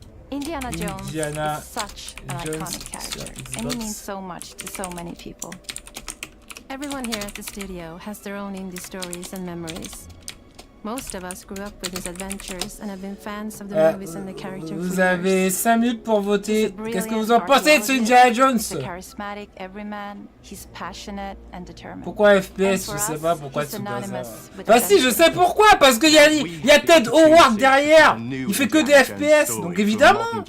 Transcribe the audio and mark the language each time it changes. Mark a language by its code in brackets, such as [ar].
[en] Indiana Jones is such an iconic character, and he means so much to so many people. Everyone here at the studio has their own indie stories and memories. Most of us grew up with his adventures and have been fans of the movies and the character. [fr] Vous avez 5 minutes pour voter. Qu'est-ce que vous en pensez de ce Indiana Jones? [en] Charismatic everyman, he's passionate and determined. [fr] Pourquoi FPS? Je sais pas pourquoi c'est pas ça. Bah si, je sais pourquoi, parce qu'il y a Todd Howard derrière. Il fait que des FPS, donc évidemment.